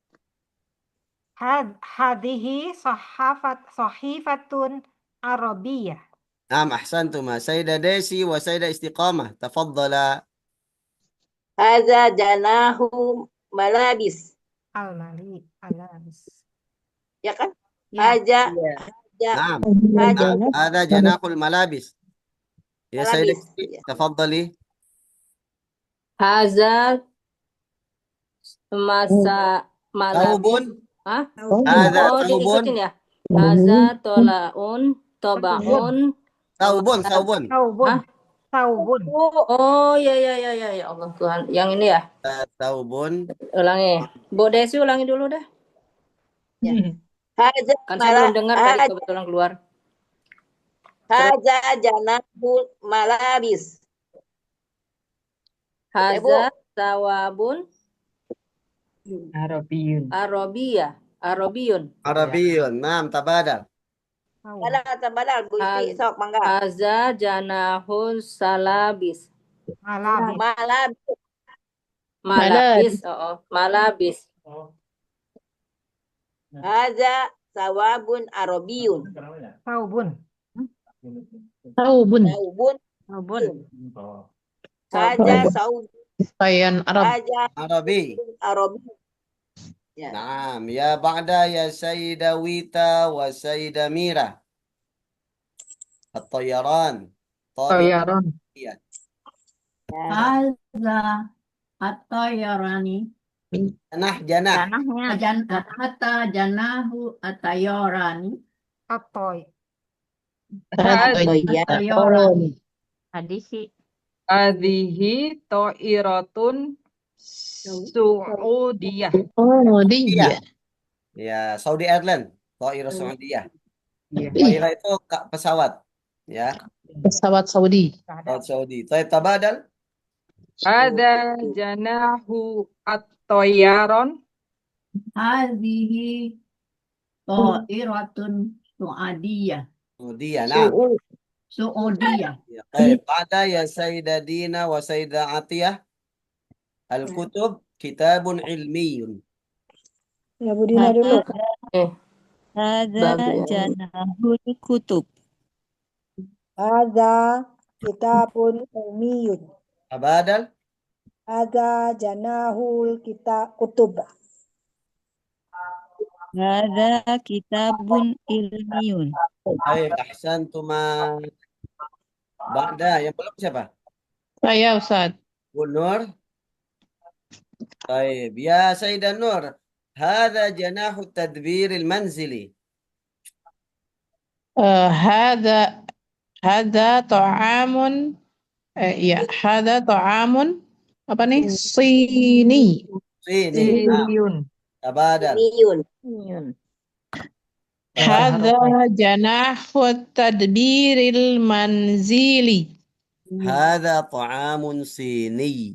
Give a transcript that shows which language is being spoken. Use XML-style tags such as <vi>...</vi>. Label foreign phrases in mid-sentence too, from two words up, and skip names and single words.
<ar>هذه صحيفة عربية. Ahsantum. Sayyidah Desi wa Sayyidah Istiqamah. Tafaddala. هذا جناح ملابس. Al-malabis.</ar> <id>Ya kan? Ya.</id> <ar>هذا جناح الملابس. يا سيدة، تفضلي. هذا ماسا Taubun.</ar> <id>Hadza diikutin ya.</id> <ar>هذا طلون ثوب. Saubun. Saubun.</ar> <id>Oh ya ya ya ya ya Allah Tuhan. Yang ini ya.</id> <ar>Saubun.</ar> <id>Ulangi. Bu Desi ulangi dulu dah. Ya.</id> <ar>Haza</ar> <id>Kan saya belum dengar tadi kebetulan keluar.</id> <ar>هذا جناح الملابس. هذا ثواب Arabiyun. Arabiyun. عربي. نعم، تبادل.</ar> <su>Badal Bu Isti sok mangga.</su> <ar>هذا جناح سلابس. Malabis. ملابس. ملابس. هذا ثواب عربي. Saubun. Saubun. ثوب. هذا ثوب</ar> <id>Pakaian Arab.</id> <ar>Haza Arabi. Arabi. Ya. نعم، يا بعد يا سيدة Wita و سيدة Mira. At-Tayyaran. Tayyaran.</ar> <id>Iya.</id> <ar>هذا الطيران. Janah. حتى جناح الطيران. Atoy. At-tayyarani. Hadisi. هذه طائرة سعودية.</ar> <id>Oh, dia.</id> <ar>Ya, Saudi Airlines. طائرة سعودية.</ar> <id>Iya. Thairah itu pesawat. Ya, Pesawat Saudi. pesawat Saudi.</id> <ar>طيب تبادل. هذا جناح الطيران. هذه طائرة سعودية. سعودية، نعم. Su'udiyah. يا، طيب. بعد يا سيدة Dina و سيدة Atiyah. الكتب كتاب علمي.</ar> <id>Ya Bu Dina dulu.</id> <ar>هذا جناح الكتب. هذا كتاب علمي. Tabadal. هذا جناح الكتب. هذا كتاب علمي.</ar> <id>Baik, ahsantuma. Ba'da, yang belum siapa? Saya Ustaz. Bu Nur. Baik,</id> <ar>يا سيدة Nur. هذا جناح تدبير المنزل. هذا طعام. يا، هذا طعام.</ar> <id>Apa nih? Sini. Sini.</id> <ar>Siniyun. Tabadal. Ilmiyun. هذا جناح تدبير المنزل. هذا طعام صيني.</ar>